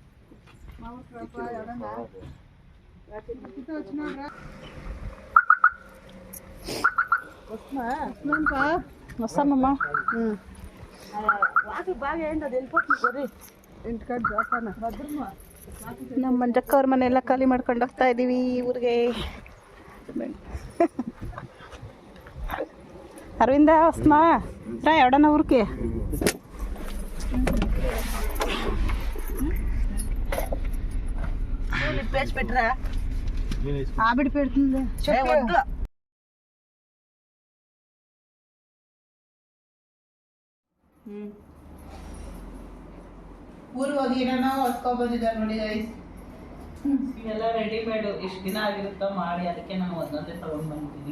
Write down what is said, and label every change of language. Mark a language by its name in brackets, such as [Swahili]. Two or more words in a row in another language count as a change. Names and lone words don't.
[Telugu] వస్తామమ్మా. వాటర్ బాగా ఏంటి అది వెళ్ళిపోతుంది. సరే ఇంటికాడ జాపాన భద్రమా. [Kannada] ನಮ್ಮ ಮಂಜಕ್ಕ ಅವ್ರ ಮನೆ ಎಲ್ಲ ಖಾಲಿ ಮಾಡ್ಕೊಂಡು ಹೋಗ್ತಾ ಇದ್ದೀವಿ ಊರಿಗೆ. [Telugu] అరవింద వస్తున్నా రా ఎవడన్నా ఊరికి. పేచి పెట్టరా. ఆవిడ పెడుతుంది. [Kannada] ಊರಿಗೆ ಹೋಗಿ ಏನೋ ಹೊತ್ಕೊಬಂದಿದ್ದಾರೆ ನೋಡಿ ಗೈಸ್. ಇವೆಲ್ಲ ರೆಡಿಮೇಡು. ಇಷ್ಟು ದಿನ ಆಗಿರುತ್ತೋ ಮಾಡಿ, ಅದಕ್ಕೆ ನಾನು ಒಂದೊಂದೇ ತಗೊಂಡು ಬಂದಿದ್ದೀನಿ.